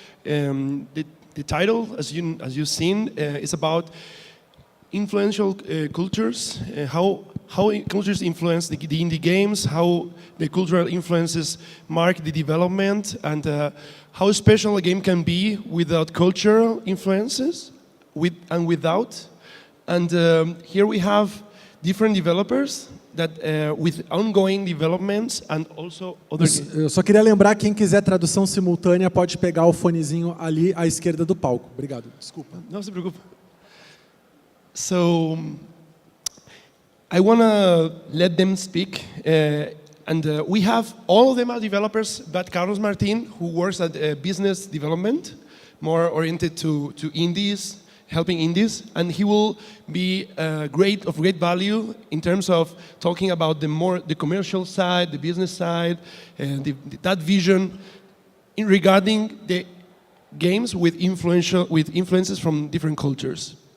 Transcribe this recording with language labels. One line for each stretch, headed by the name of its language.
English: The title, as you've seen, is about influential cultures, how cultures influence the indie games, how the cultural influences mark the development, and how special a game can be without cultural influences, and without. And here we have different developers that with ongoing developments and also other.
Portuguese: Eu só queria lembrar, quem quiser tradução simultânea pode pegar o fonezinho ali à esquerda do palco. Obrigado. Desculpa. Não se preocupe.
English: So I want to let them speak, and we have all of them are developers, but Carlos Martin, who works at business development, more oriented to indies, helping indies, and he will be of great value in terms of talking about the commercial side, the business side, and that vision regarding the games with influences from different cultures.